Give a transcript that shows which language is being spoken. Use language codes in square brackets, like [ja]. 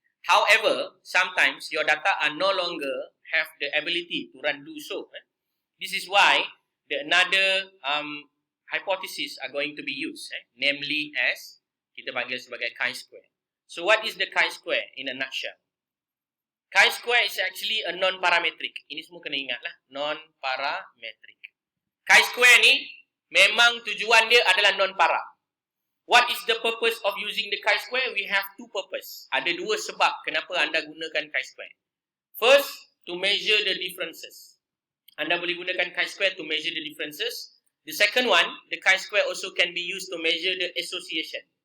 [en] However, sometimes your data are no longer have the ability to do so. This is why another hypothesis are going to be used, namely as [ms] kita panggil sebagai [en] chi-square. So what is the chi-square in a nutshell? Chi-square is actually a non-parametric. [ms] Ini semua kena ingat lah, non-parametric. Chi-square ni memang tujuan dia adalah non-para. [en] What is the purpose of using the chi-square? We have two purpose. [ms] Ada dua sebab kenapa anda gunakan chi-square. [en] First, to measure the differences. [ms] Anda boleh gunakan [en] chi-square to measure the differences. The second one, the chi-square also can be used to measure the association.